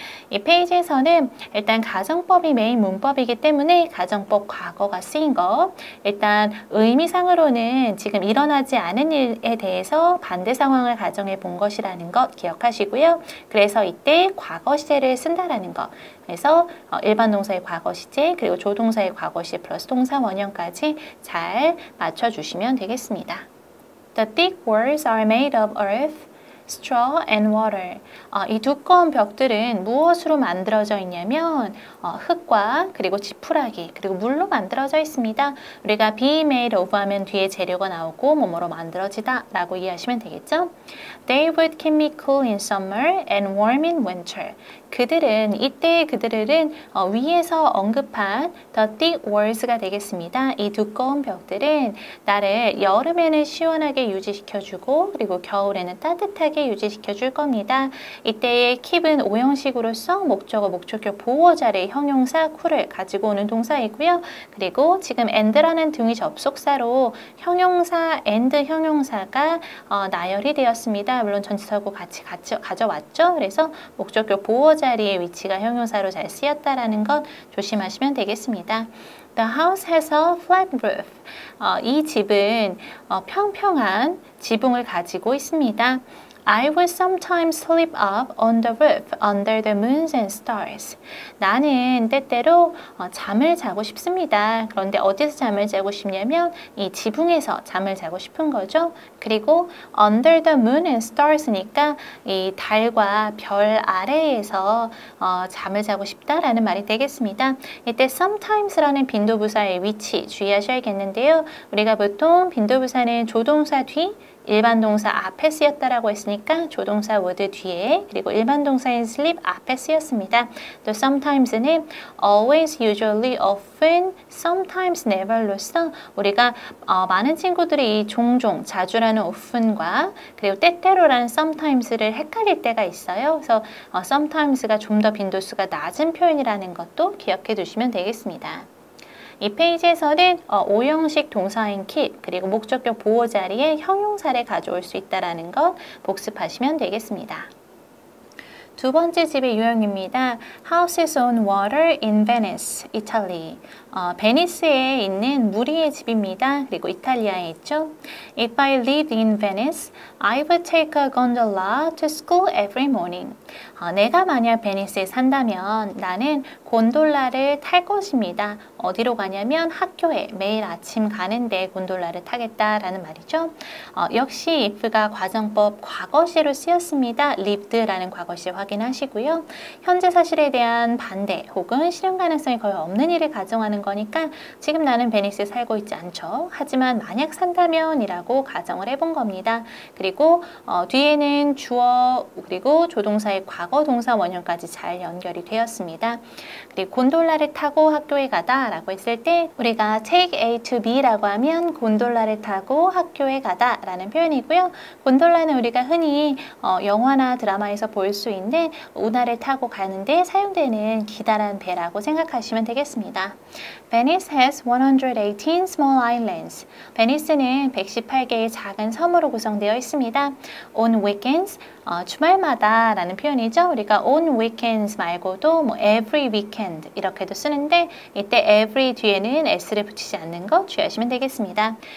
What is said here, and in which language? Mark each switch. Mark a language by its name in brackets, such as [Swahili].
[Korean] 이 페이지에서는 일단 가정법이 메인 문법이기 때문에 가정법 과거가 쓰인 거 일단 의미상으로는 지금 일어나지 않은 일에 대해서 반대 상황을 가정해 본 것이라는 것 기억하시고요. 그래서 이때 과거 시제를 쓴다라는 것 그래서 일반 동사의 과거 시제 그리고 조동사의 과거 시제 플러스 동사 원형까지 잘 맞춰주시면 되겠습니다. [English] The thick walls are made of earth, straw and water. [Korean] 이 두꺼운 벽들은 무엇으로 만들어져 있냐면 흙과 그리고 지푸라기 그리고 물로 만들어져 있습니다. 우리가 be made of 하면 뒤에 재료가 나오고 뭐뭐로 만들어지다 라고 이해하시면 되겠죠. [English] They would keep me cool in summer and warm in winter. [Korean] 이때의 그들은 위에서 언급한 [English] the thick walls [Korean] 가 되겠습니다. 이 두꺼운 벽들은 나를 여름에는 시원하게 유지시켜주고 그리고 겨울에는 따뜻하게 유지시켜줄 겁니다. 이때의 keep은 오형식으로서 목적어, 목적격, 보호 자리의 형용사 cool을 가지고 오는 동사이고요. 그리고 지금 and라는 등위 접속사로 형용사 and 형용사가 나열이 되었습니다. 물론 전치사하고 같이 가져왔죠. 그래서 목적격, 보호 자리의 위치가 형용사로 잘 쓰였다라는 것 조심하시면 되겠습니다. [English] The house has a flat roof. [Korean] 이 집은 평평한 지붕을 가지고 있습니다. [English] I will sometimes sleep up on the roof under the moons and stars. [Korean] 나는 때때로 잠을 자고 싶습니다. 그런데 어디서 잠을 자고 싶냐면 이 지붕에서 잠을 자고 싶은 거죠. 그리고 [English] under the moon and stars [Korean] 니까 이 달과 별 아래에서 잠을 자고 싶다라는 말이 되겠습니다. 이때 sometimes라는 빈도부사의 위치 주의하셔야겠는데요. 우리가 보통 빈도부사는 조동사 뒤 일반 동사 앞에 쓰였다라고 했으니까 조동사 would 뒤에 그리고 일반 동사인 sleep 앞에 쓰였습니다. 또 sometimes는 always, usually, often, sometimes, never로서 우리가 많은 친구들이 종종, 자주라는 often과 그리고 때때로라는 sometimes를 헷갈릴 때가 있어요. 그래서 sometimes가 좀 더 빈도수가 낮은 표현이라는 것도 기억해 두시면 되겠습니다. 이 페이지에서는 오형식 동사인 keep 그리고 목적격 보호 자리에 형용사를 가져올 수 있다는 것 복습하시면 되겠습니다. 두 번째 집의 유형입니다. [English] Houses on water in Venice, Italy. [Korean] 베니스에 있는 물 위의 집입니다. 그리고 이탈리아에 있죠. [English] If I lived in Venice, I would take a gondola to school every morning. [Korean] 내가 만약 베니스에 산다면 나는 곤돌라를 탈 것입니다. 어디로 가냐면 학교에 매일 아침 가는데 곤돌라를 타겠다라는 말이죠. 역시 if가 과정법 과거시로 쓰였습니다. lived라는 과거시 확인하시고요. 현재 사실에 대한 반대 혹은 실현 가능성이 거의 없는 일을 가정하는 거니까 지금 나는 베니스에 살고 있지 않죠. 하지만 만약 산다면 이라고 가정을 해본 겁니다. 그리고 뒤에는 주어 그리고 조동사의 과거 동사 원형까지 잘 연결이 되었습니다. 그리고 곤돌라를 타고 학교에 가다 라고 했을 때 우리가 take A to B 라고 하면 곤돌라를 타고 학교에 가다 라는 표현이고요. 곤돌라는 우리가 흔히 영화나 드라마에서 볼 수 있는 때는 운하를 타고 가는데 사용되는 기다란 배라고 생각하시면 되겠습니다. [English] Venice has 118 small islands. [Korean] 베니스는 118개의 작은 섬으로 구성되어 있습니다. [English] On weekends, [Korean] 주말마다 라는 표현이죠. 우리가 on weekends 말고도 뭐 [English] every weekend [Korean] 이렇게도 쓰는데 이때 every 뒤에는 s를 붙이지 않는 거 주의하시면 되겠습니다.